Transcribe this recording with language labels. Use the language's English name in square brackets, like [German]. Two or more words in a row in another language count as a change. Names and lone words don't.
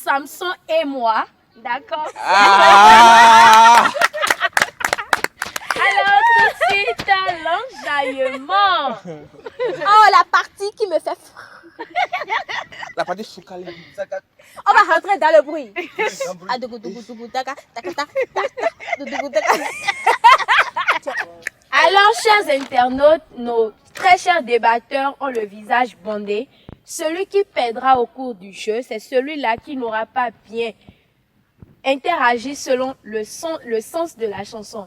[French] Samson et moi, d'accord? Ah! Alors, tout de suite, l'enjaillement. Oh, la partie qui me fait... La partie choucalée. On va rentrer dans le bruit. Ah, dougou, dougou, dougou, taka, taka, taka, taka, dougou, taka. Alors, chers internautes, nos très chers débatteurs ont le visage bandé. Celui qui perdra au cours du jeu, c'est celui-là qui n'aura pas bien interagi selon le sens de la chanson.